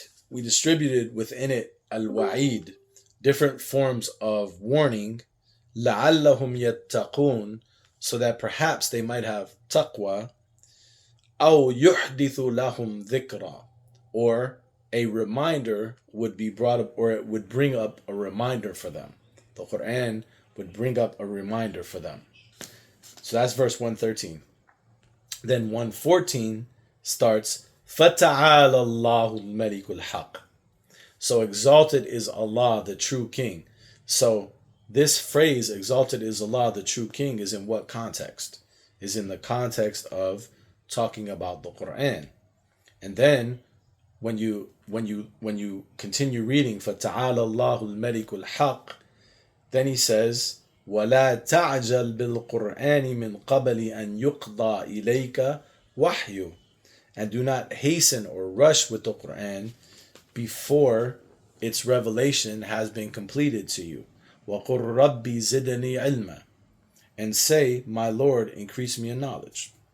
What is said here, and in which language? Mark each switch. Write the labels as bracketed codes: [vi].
[en] We distributed within it al-wa'id, different forms of warning, [ar] لَعَلَّهُمْ يَتَّقُونَ, [en] so that perhaps they might have taqwa, [ar] أَوْ يُحْدِثُ لَهُمْ ذِكْرًا, [en] or a reminder would be brought up, or it would bring up a reminder for them. The Quran would bring up a reminder for them. So that's verse 113. Then 114 starts, [ar] فَتَعَالَى اللَّهُ الْمَلِكُ الْحَقِّ. [en] So exalted is Allah, the true king. So this phrase, exalted is Allah, the true king, is in what context? Is in the context of talking about the Quran. And then when you continue reading, [ar] فَتَعَالَى اللَّهُ الْمَلِكُ الْحَقِّ, [en] then he says, [ar] وَلَا تَعْجَلْ بِالْقُرْآنِ مِنْ قَبَلِ أَنْ يُقْضَى إِلَيْكَ وَحْيُ. [en] And do not hasten or rush with the Quran before its revelation has been completed to you. [ar] وَقُلْ رَبِّ زِدْنِي عِلْمًا. [en] And say, my Lord, increase me in knowledge.